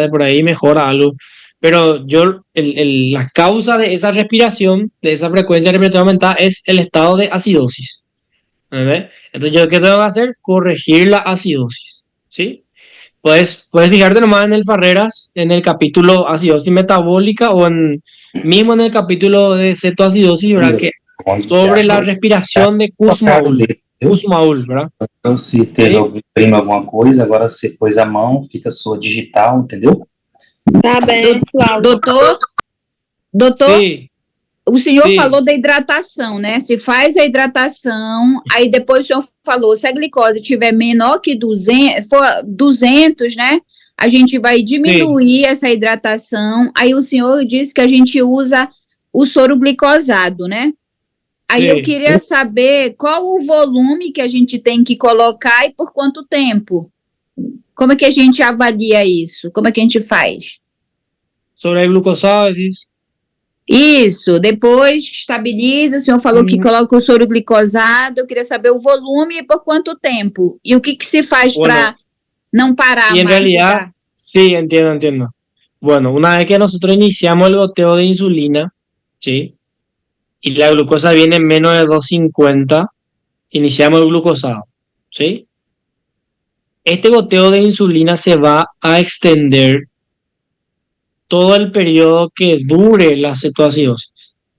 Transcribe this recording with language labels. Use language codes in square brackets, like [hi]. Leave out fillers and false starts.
[es] De por ahí mejora algo. Pero la causa de esa respiración, de esa frecuencia respiratoria aumentada, es el estado de acidosis, ¿verdad? Entonces, ¿yo qué tengo que hacer? Corregir la acidosis, ¿sí? Puedes fijarte nomás en el Farreras, en el capítulo acidosis metabólica o mismo en el capítulo de cetoacidosis, ¿verdad? Que sobre la respiración de Kussmaul, ¿verdad? [pt] Então, se teve algum primo, alguma coisa, agora você pôs a mão, fica sua digital, entendeu? Tá bem, Doutor, Sim. O senhor Sim. falou da hidratação, né? Se faz a hidratação, aí depois o senhor falou, se a glicose tiver menor que 200, né? A gente vai diminuir essa hidratação. Aí o senhor disse que a gente usa o soro glicosado, né? Aí Sim. eu queria saber qual o volume que a gente tem que colocar e por quanto tempo. Como é que a gente avalia isso? Como é que a gente faz? [es] Sobre el glucosado, decís. [pt] Isso, depois estabiliza, o senhor falou que coloca o soro glicosado, eu queria saber o volume e por quanto tempo. E o que se faz para não parar [es] Y en [pt] mais de [es] realidad, [pt] dar? [es] sí, entiendo. Bueno, una vez que nosotros iniciamos el goteo de insulina, ¿sí? Y la glucosa viene en menos de 250, iniciamos el glucosado, ¿sí? Este goteo de insulina se va a extender todo el periodo que dure la cetoacidosis.